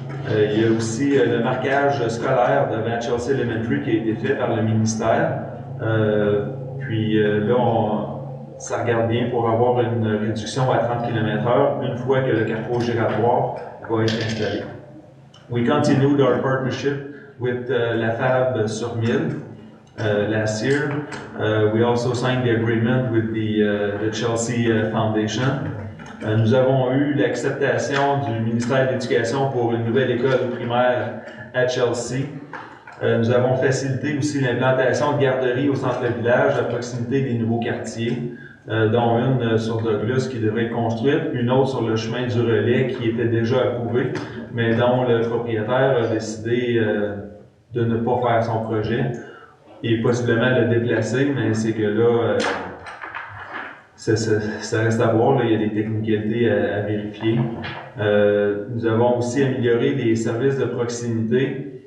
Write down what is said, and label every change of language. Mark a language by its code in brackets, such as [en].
[fr] Il y a aussi le marquage scolaire devant Chelsea Elementary qui a été fait par le ministère. Puis là, ça regarde bien pour avoir une réduction à 30 km/h une fois que le carrefour giratoire va être installé. [en] We continued our partnership with la FAB sur Mille last year. We also signed the agreement with the Chelsea Foundation. [fr] Nous avons eu l'acceptation du ministère de l'Éducation pour une nouvelle école primaire à Chelsea. Nous avons facilité aussi l'implantation de garderies au centre-village à proximité des nouveaux quartiers, dont une sur Douglas qui devrait être construite, une autre sur le chemin du Relais qui était déjà approuvée, mais dont le propriétaire a décidé de ne pas faire son projet et possiblement le déplacer, mais c'est que là, ça reste à voir, là, il y a des technicalités à vérifier. Nous avons aussi amélioré les services de proximité